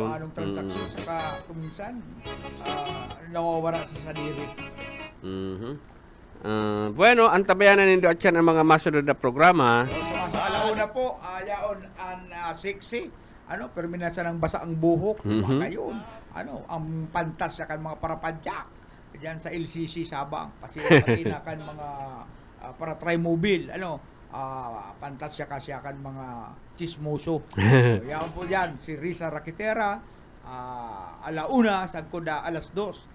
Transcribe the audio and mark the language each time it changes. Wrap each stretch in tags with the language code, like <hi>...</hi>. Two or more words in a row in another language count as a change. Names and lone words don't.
<bik>Saka kuminsan nawawala sa sadiri. Bueno, antabayanan nindo at yan ang mga masunod na programa. Sa alauna na po, yaon ang sexy.</bik> <tl>Pero minasa ng basa ang buhok.</tl> <bik>Ngayon, ang pantas sa kan mga parapadyak. Diyan sa LCC Sabang. Pati na kan mga para trimobile. Pantas siya kasi kan mga chismoso. Yaon po yan, si Risa Raquetera, alauna, sagkuda alas 2.</bik>